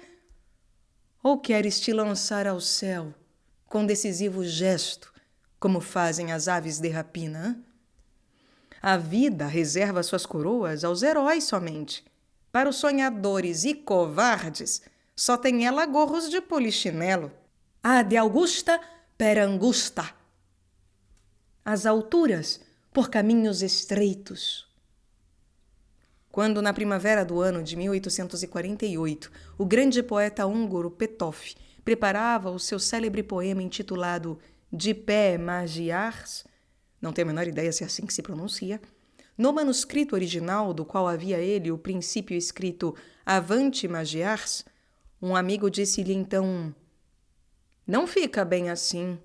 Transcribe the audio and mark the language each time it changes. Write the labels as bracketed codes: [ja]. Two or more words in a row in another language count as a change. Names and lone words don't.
[pt] Ou queres te lançar ao céu com decisivo gesto, como fazem as aves de rapina? A vida reserva suas coroas aos heróis somente. Para os sonhadores e covardes, só tem ela gorros de polichinelo. [la] Ad Augusta per angusta. [pt] As alturas por caminhos estreitos. Quando, na primavera do ano de 1848, o grande poeta húngaro Petőfi preparava o seu célebre poema intitulado De pé Magiars, não tenho a menor ideia se é assim que se pronuncia, no manuscrito original do qual havia ele o princípio escrito Avante Magiars, um amigo disse-lhe então: não fica bem assim.